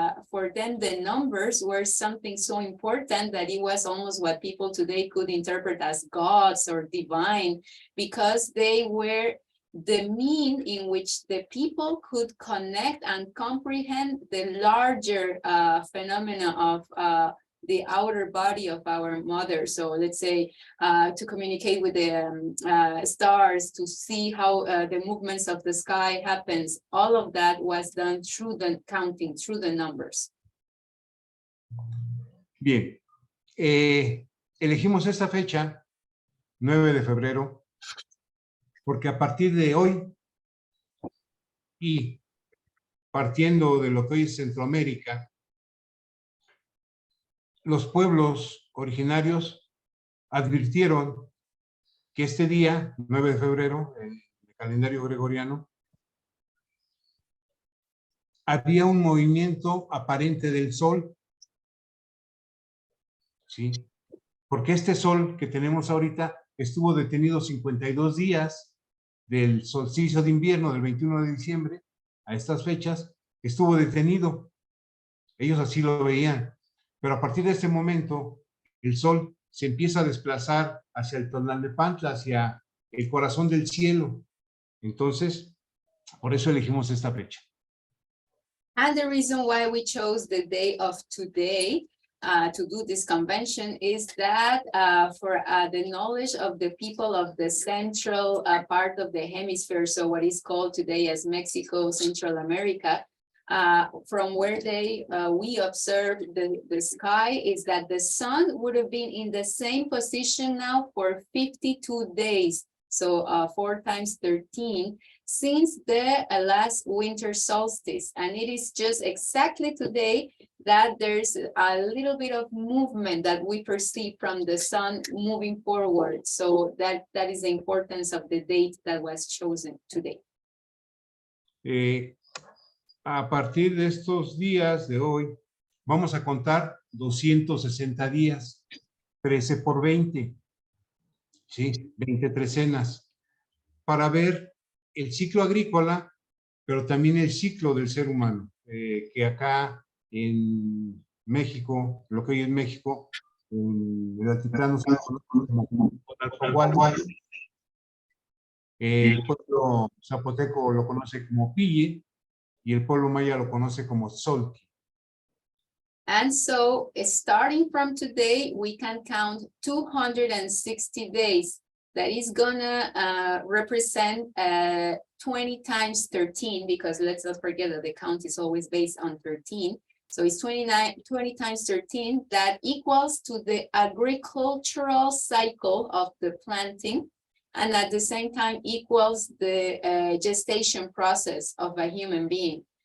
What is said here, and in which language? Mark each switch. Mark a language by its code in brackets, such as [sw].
[en] for them the numbers were something so important that it was almost what people today could interpret as gods or divine, because they were the mean in which the people could connect and comprehend the larger phenomena of the outer body of our mother. So let's say to communicate with the stars, to see how the movements of the sky happens, all of that was done through the counting, through the numbers. [es] Bien, elegimos esta fecha, 9 de febrero, porque a partir de hoy y partiendo de lo que hoy es Centroamérica, los pueblos originarios advirtieron que este día, 9 de febrero, en el calendario gregoriano, había un movimiento aparente del sol, ¿sí? Porque este sol que tenemos ahorita estuvo detenido 52 días del solsticio de invierno del 21 de diciembre a estas fechas, estuvo detenido. Ellos así lo veían. Pero a partir de este momento, el sol se empieza a desplazar hacia el Tonaltepantla, hacia el corazón del cielo. Entonces, por eso elegimos esta fecha. [en] And the reason why we chose the day of today to do this convention is that for the knowledge of the people of the central part of the hemisphere, so what is called today as Mexico, Central America, from where we observed the sky, is that the sun would have been in the same position now for 52 days. So 4 times 13, since the last winter solstice. And it is just exactly today that there's a little bit of movement that we perceive from the sun moving forward. So that is the importance of the date that was chosen today. [es] A partir de estos días de hoy, vamos a contar 260 días, 13 por 20, ¿sí? 20 trecenas, para ver el ciclo agrícola, pero también el ciclo del ser humano, que acá en México, lo que hoy es México, en el altiplano se conoce como Tonaltepantla. El pueblo zapoteco lo conoce como Pille y el pueblo maya lo conoce como Tzoltli. [en] And so starting from today, we can count 260 days. That is gonna represent 20 times 13, because let's not forget that the count is always based on 13. So it's 20 times 13, that equals to the agricultural cycle of the planting, and at the same time equals the gestation process of a human being.